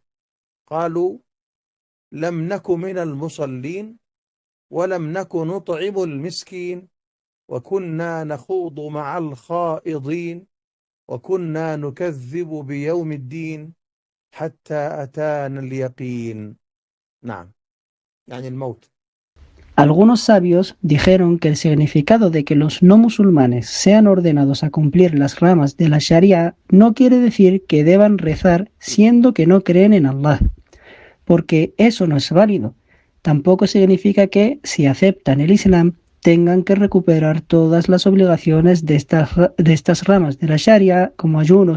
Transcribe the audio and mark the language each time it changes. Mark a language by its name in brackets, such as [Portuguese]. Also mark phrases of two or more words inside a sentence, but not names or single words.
[Arabic] قالوا لم نك من المصلين ولم نك نطعم المسكين وكنا نخوض مع الخائضين وكنا نكذب بيوم الدين حتى أتانا اليقين. نعم، يعني الموت. [Spanish] Algunos sabios dijeron que el significado de que los no musulmanes sean ordenados a cumplir las ramas de la Sharia no quiere decir que deban rezar siendo que no creen en Allah, porque eso no es válido. Tampoco significa que, si aceptan el Islam, tengan que recuperar todas las obligaciones de estas ramas de la Sharia, como ayunos